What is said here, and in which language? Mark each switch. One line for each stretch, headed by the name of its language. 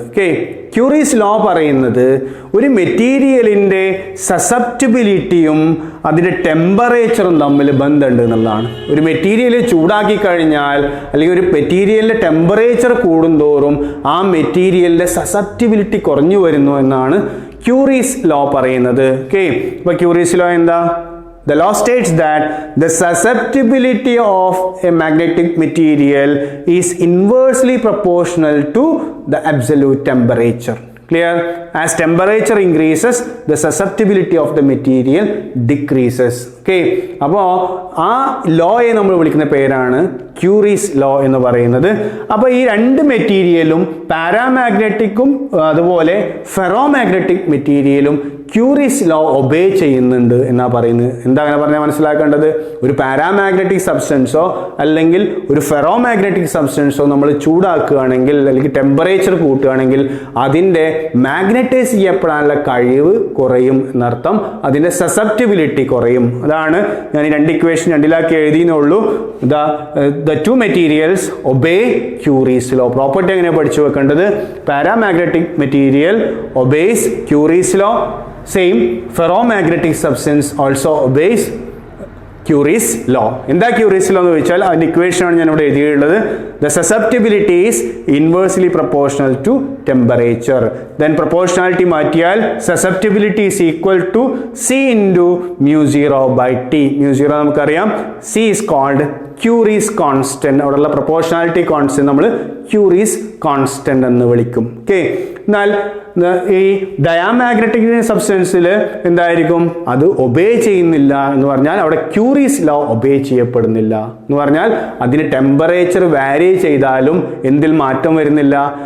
Malayalam: Okay, Curie's law പറയുന്നത് ഒരു മെറ്റീരിയലിൻ്റെ സസെപ്റ്റിബിലിറ്റിയും അതിൻ്റെ ടെമ്പറേച്ചറും തമ്മിൽ ബന്ധമുണ്ട് എന്നുള്ളതാണ്. ഒരു മെറ്റീരിയൽ ചൂടാക്കി കഴിഞ്ഞാൽ അല്ലെങ്കിൽ ഒരു മെറ്റീരിയലിൻ്റെ ടെമ്പറേച്ചർ കൂടുന്തോറും ആ മെറ്റീരിയലിൻ്റെ സസെപ്റ്റിബിലിറ്റി കുറഞ്ഞു വരുന്നു എന്നാണ് ക്യൂറീസ് ലോ പറയുന്നത്. ഓക്കെ, അപ്പോൾ ക്യൂറീസ് ലോ എന്താ?
English: The law states that the susceptibility of a magnetic material is inversely proportional to the absolute temperature. Clear? As temperature increases, the susceptibility of the material decreases.
Malayalam: Okay, അപ്പോൾ ആ ലോയെ നമ്മൾ വിളിക്കുന്ന പേരാണ് Curie's law എന്ന് പറയുന്നത്. അപ്പോൾ ഈ രണ്ട് മെറ്റീരിയലും പാരാമാഗ്നറ്റിക്കും അതുപോലെ ഫെറോമാഗ്നറ്റിക് മെറ്റീരിയലും ക്യൂറീസ് ലോ ഒബേ ചെയ്യുന്നുണ്ട് എന്നാ പറയുന്നത്. എന്താ അങ്ങനെ പറഞ്ഞാൽ മനസ്സിലാക്കേണ്ടത്? ഒരു പാരാമാഗ്നറ്റിക് സബ്സ്റ്റൻസോ അല്ലെങ്കിൽ ഒരു ഫെറോമാഗ്നറ്റിക് സബ്സ്റ്റൻസോ നമ്മൾ ചൂടാക്കുകയാണെങ്കിൽ അല്ലെങ്കിൽ ടെമ്പറേച്ചർ കൂട്ടുകയാണെങ്കിൽ അതിൻ്റെ മാഗ്നറ്റൈസ് ചെയ്യപ്പെടാനുള്ള കഴിവ് കുറയും എന്നർത്ഥം. അതിൻ്റെ സസെപ്റ്റിബിലിറ്റി കുറയും. അതാണ് ഞാൻ ഈ രണ്ട് equation രണ്ടിലാക്കി എഴുതിയെന്നുള്ളൂ.
English: The two materials obey Curie's law.
Malayalam: Property എങ്ങനെ പഠിച്ചു വെക്കേണ്ടത്?
English: Paramagnetic material obeys Curie's law. Same ferromagnetic substance also obeys Curie's law.
Malayalam: എന്താ Curie's law എന്ന് ചോദിച്ചാൽ അതിന്റെ ഇക്വേഷൻ ആണ് ഞാൻ ഇവിടെ എഴുതിയിട്ടുള്ളത്.
English: The susceptibility is inversely proportional to temperature. Then proportionality മാറ്റിയാൽ susceptibility is equal to C into mu 0 by T. mu 0 നമുക്കറിയാം. C is called Curie's constant.
Malayalam: അവിടെയുള്ള പ്രൊപ്പോർഷണാലിറ്റി കോൺസ്റ്റന്റ് നമ്മൾ Curie's constant എന്ന് വിളിക്കും. ഓക്കെ, എന്നാൽ ഈ ഡയാമാഗ്നറ്റിക് സബ്സ്റ്റൻസിൽ എന്തായിരിക്കും? അത് ഒബേ ചെയ്യുന്നില്ല എന്ന് പറഞ്ഞാൽ അവിടെ ക്യൂറീസ് ലോ ഒബേ ചെയ്യപ്പെടുന്നില്ല എന്ന് പറഞ്ഞാൽ അതിന് ടെമ്പറേച്ചർ വാരി ചെയ്താലും എന്തിൽ മാറ്റം വരുന്നില്ല?